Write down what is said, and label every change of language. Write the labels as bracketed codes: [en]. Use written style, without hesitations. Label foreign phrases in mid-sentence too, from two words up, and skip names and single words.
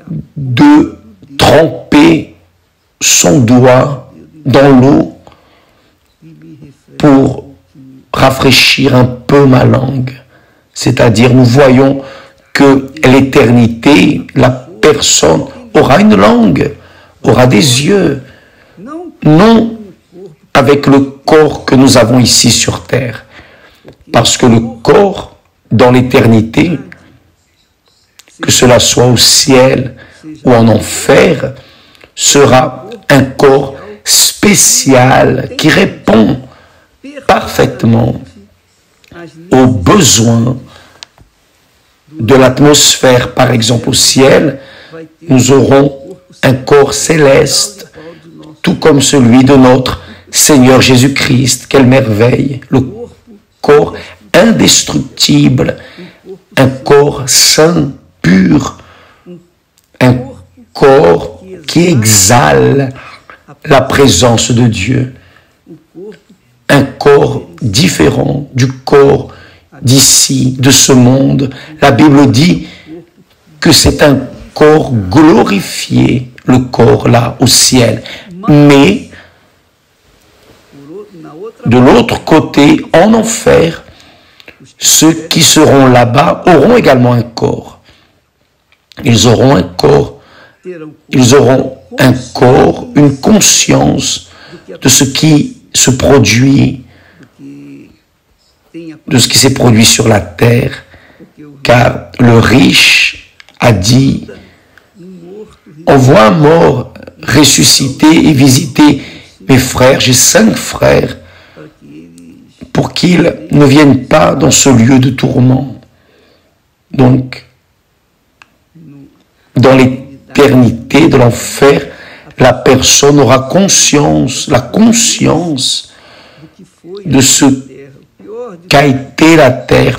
[fr] de tremper son doigt dans l'eau [pt] e me refresca [fr] pour rafraîchir un peu ma langue. C'est-à-dire, nous voyons que l'éternité, la personne aura une langue, aura des yeux, [pt] não [fr] non [pt] o corpo [fr] avec le corps que nous avons ici sur terre. Parce que le corps, dans l'éternité, que cela soit au ciel ou en enfer, sera un corps spécial qui répond parfaitement [pt] as [fr] aux besoins de l'atmosphère. Par exemple, au ciel, [pt] vai ter [fr] nous aurons un corps céleste, tout comme celui de notre Seigneur Jésus-Christ. Quelle merveille! Le corps indestructible, un corps saint, pur, un corps qui exhale la présence de Dieu, un corps différent du corps d'ici, de ce monde. La Bible dit que c'est un corps glorifié, le corps là au ciel. Mais [pt] na outra [fr] de l'autre côté, en enfer, ceux qui seront là-bas auront également un corps. Ils auront un corps, [pt] terão [fr] ils auront un corps, une conscience de ce qui se produit, [pt] que tenha [fr] de ce qui s'est produit sur la terre, [pt] porque o [fr] car le riche a dit, [pt] morto [fr] on voit un mort ressusciter et visiter mes frères. J'ai 5 frères pour qu'ils ne viennent pas dans ce lieu de tourment. Donc, dans l'éternité de l'enfer, la personne aura conscience, la conscience de ce qu'a été la terre.